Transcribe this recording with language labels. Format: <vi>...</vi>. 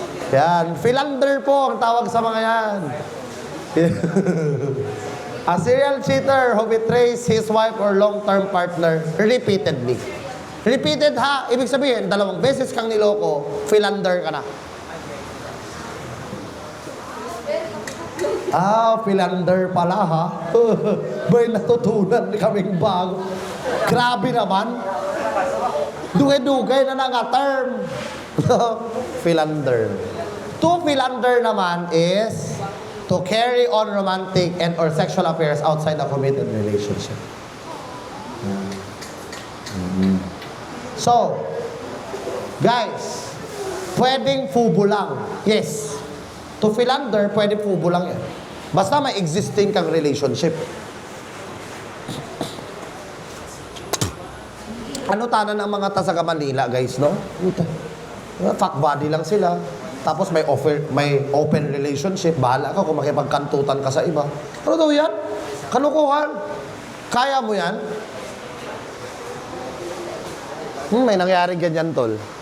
<tl>Yan, philander po ang tawag sa mga yan.</tl> <en>A serial cheater who betrays his wife or long-term partner repeatedly.</en> <tl>Repeated ha, ibig sabihin, 2 beses kang niloko, philander ka na. Philander pala ha. May natutunan kaming bago. Grabe naman.</tl> <hil>Dugay-dugay na nga term. Philander.</hil> <en>To philander naman is to carry on romantic and or sexual affairs outside a committed relationship.</en> <tl>So, guys, pwedeng fubo lang. Yes. To philander, pwedeng fubo lang yan. Basta may existing kang relationship.</tl> <hil>Ano tanan ng mga taga Manila, guys, no?</hil> <tl>Fuck body lang sila. Tapos may open relationship. Bahala ka kung makipagkantutan ka sa iba. Ano daw yan? Kalukuhan. Kaya mo yan? May nangyari ganyan, tol.</tl>